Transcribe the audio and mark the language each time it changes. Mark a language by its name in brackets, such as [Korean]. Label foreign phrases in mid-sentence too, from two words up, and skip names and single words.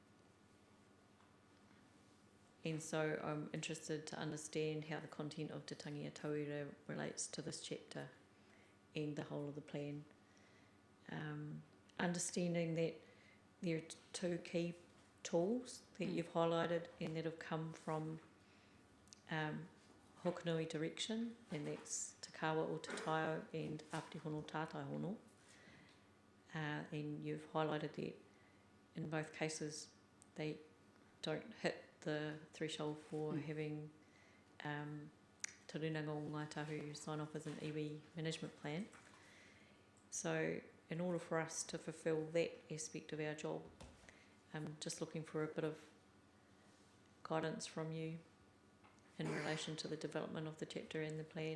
[English] And so I'm interested to understand how the content of Te Tangi a Tauira relates to this chapter and the whole of the plan. Understanding that there are two key tools that you've highlighted and that have come from Hokonui direction, and that's Te Kawa o Te Taio and Apiti Hono Tātai Hono. And you've highlighted that in both cases they don't hit the threshold for having Te Runanga o Ngāi Tahu sign off as an iwi management plan. So in order for us to fulfil that aspect of our job, I'm just looking for a bit of guidance from you in relation to the development of the chapter and the plan.